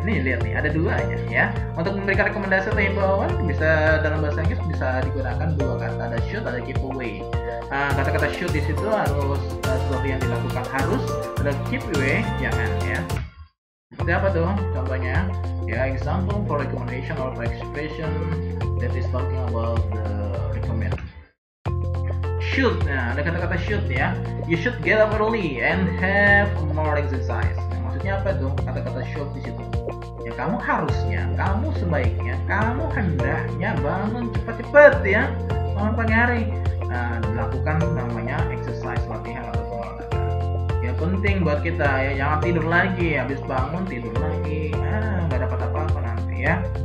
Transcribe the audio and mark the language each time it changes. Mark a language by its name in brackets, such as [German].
[Indonesian] Nih lihat nih, ada dua aja ya. Untuk memberikan rekomendasi atau himbauan bisa dalam bahasa Inggris bisa digunakan dua kata, ada should, ada keep away. Kata-kata should di situ harus sesuatu yang dilakukan harus, ada keep away jangan, ya. Seperti apa tuh contohnya? [English] Ya, example for recommendation or for expression that is talking about the recommend. Should, [Indonesian] nah ada kata-kata should ya. [English] You should get up early and have more exercise. [Indonesian] Nah, maksudnya apa tuh kata-kata should di situ? Ya kamu harusnya, kamu sebaiknya, kamu hendaknya bangun cepat-cepat ya, bangun pagi hari. Nah, lakukan namanya exercise, latihan atau olahraga. Ya penting buat kita ya, jangan tidur lagi, habis bangun tidur lagi, nggak dapat apa-apa nanti ya.